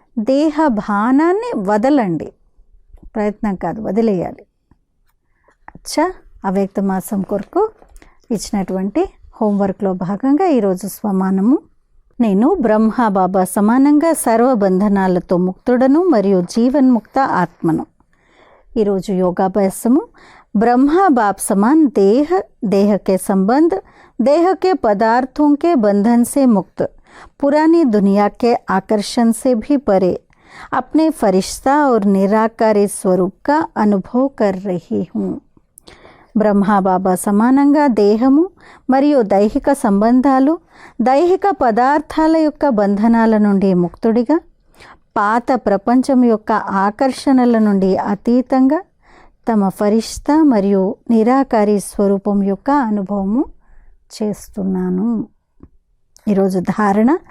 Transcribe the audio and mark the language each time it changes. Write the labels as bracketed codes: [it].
[te] దేహ భానాన్ని వదలండి. ప్రయత్నం కాదు, వదిలేయాలి. అచ్చా, అవ్యక్త మాసం కొరకు ఇచ్చినటువంటి హోంవర్క్లో భాగంగా ఈరోజు స్వమానము. నేను బ్రహ్మ బాబా సమానంగా సర్వబంధనాలతో ముక్తుడను మరియు జీవన్ముక్త ఆత్మను. ఈరోజు యోగాభ్యాసము. [hi] ब्रह्मा बाप समान देह के संबंध, देह के पदार्थों के बंधन से मुक्त, पुरानी दुनिया के आकर्षण से भी परे अपने फरिश्ता और निराकारी स्वरूप का अनुभव कर रही हूँ. [te] బ్రహ్మా బాబా సమానంగా దేహము మరియు దైహిక సంబంధాలు, దైహిక పదార్థాల యొక్క బంధనాల నుండి ముక్తుడిగా, పాత ప్రపంచం యొక్క ఆకర్షణల నుండి అతీతంగా తమ ఫరిష్తా మరియు నిరాకారి స్వరూపం యొక్క అనుభవము చేస్తున్నాను. ఈరోజు ధారణ.